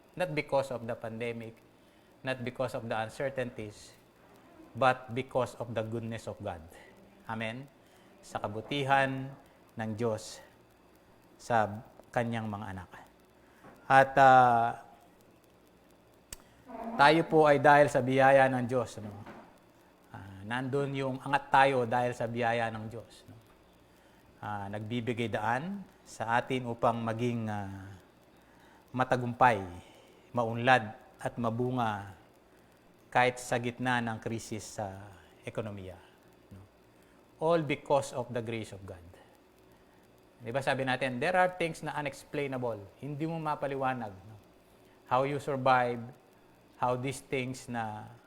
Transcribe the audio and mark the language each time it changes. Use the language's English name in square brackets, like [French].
[English] Not because of the pandemic, not because of the uncertainties, but because of the goodness of God. Amen? [Filipino] Sa kabutihan ng Diyos sa kanyang mga anak. At tayo po ay dahil sa biyaya ng Diyos. No? Nandun yung angat tayo dahil sa biyaya ng Diyos. No? Nagbibigay daan sa atin upang maging matagumpay, maunlad at mabunga kahit sa gitna ng krisis sa ekonomiya. No? [English] All because of the grace of God. [Filipino] Diba sabi natin, [English] there are things na unexplainable. [Filipino] Hindi mo mapaliwanag. [English] No? How you survive, how these things na